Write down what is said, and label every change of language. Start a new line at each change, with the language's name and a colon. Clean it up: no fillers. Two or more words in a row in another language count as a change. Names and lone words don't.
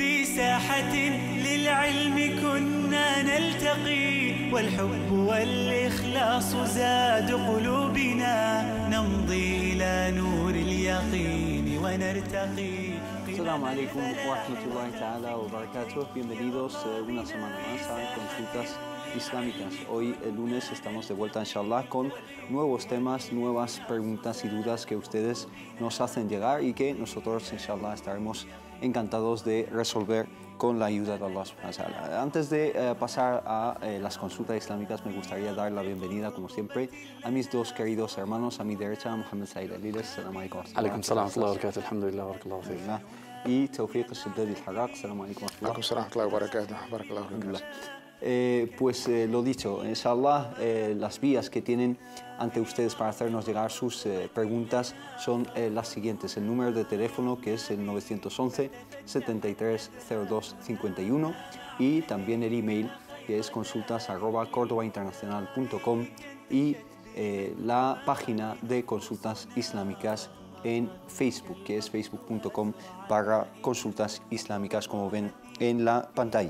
Arabic: ساحة للعلم كنا نلتقي والحب والإخلاص زاد قلوبنا نمضي إلى نور اليقين ونرتقي. السلام عليكم ورحمة الله تعالى وبركاته.
Spanish: Bienvenidos una semana más a Consultas Islámicas. Hoy, el lunes, estamos de vuelta, inshallah, con nuevos temas, nuevas preguntas y dudas que ustedes nos hacen llegar y que nosotros, inshallah, estaremos encantados de resolver con la ayuda de Allah
Arabic: سبحانه وتعالى.
Spanish: Antes de pasar a las consultas islámicas, me gustaría dar la bienvenida, como siempre, a mis dos queridos hermanos. A mi derecha, Mohamed Said Aliles.
Arabic: السلام عليكم. عليكم السلام ورحمة الله وبركاته الحمد لله بارك الله فيك.
Spanish: Y Tawfiq al-Shaddadi al-Harraq.
Arabic: السلام عليكم. عليكم السلام ورحمة الله وبركاته. بارك الله فيك.
Spanish: Pues lo dicho, inshallah, las vías que tienen ante ustedes para hacernos llegar sus preguntas son las siguientes. El número de teléfono, que es el 911 7302 51, y también el email, que es consultas@cordobainternacional.com, y la página de Consultas Islámicas en Facebook, que es facebook.com/consultas islámicas, como ven en la pantalla.